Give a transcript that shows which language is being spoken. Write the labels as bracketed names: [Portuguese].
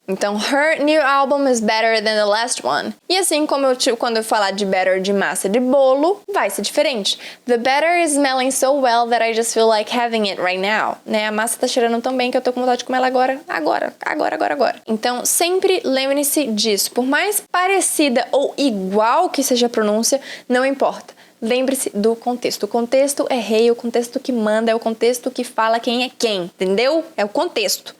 [English] Então, her new album is better than the last one. [Portuguese] E assim como quando eu falar de better de massa de bolo, vai ser diferente. [English] The batter is smelling so well that I just feel like having it right now. [Portuguese] Né? A massa tá cheirando tão bem que eu tô com vontade de comer ela agora. Então, sempre lembre-se disso. Por mais parecida ou igual que seja a pronúncia, não importa. Lembre-se do contexto. O contexto é rei, o contexto que manda, é o contexto que fala quem é quem, entendeu? É o contexto.